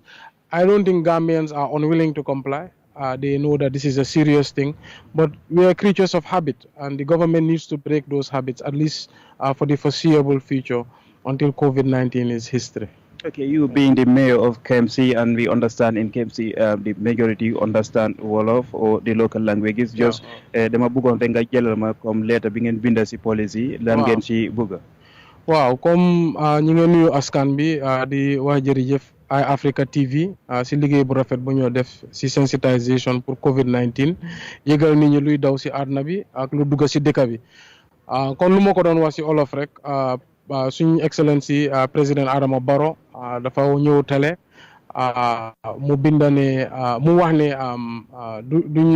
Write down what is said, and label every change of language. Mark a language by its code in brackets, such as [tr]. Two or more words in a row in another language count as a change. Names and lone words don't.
[en] I don't think Gambians are unwilling to comply. They know that this is a serious thing, but we are creatures of habit, and the government needs to break those habits, at least for the foreseeable future, until COVID-19 is history. Okay, you being the mayor of KMC, and we understand in KMC the majority understand Wolof or the local languages. [wo] Just dama bëggoon rek nga jëlal ma [fr] comme lettre [wo] bi ngeen binda ci policy lan ngeen ci bëgg. waaw comme ñi ngeen nuyu askan bi di wax jërëjëf ay Africa TV si liggéey bu rafet bu ñoo def si sensitization pour COVID-19 yëgal nit ñi luy daw si àdduna bi ak lu dugg si dëkk bi kon lu ma ko doon wax si olof rek suñu excellence yi président Adama Barrow dafa ñëw télé mu binda ne mu wax ne duñ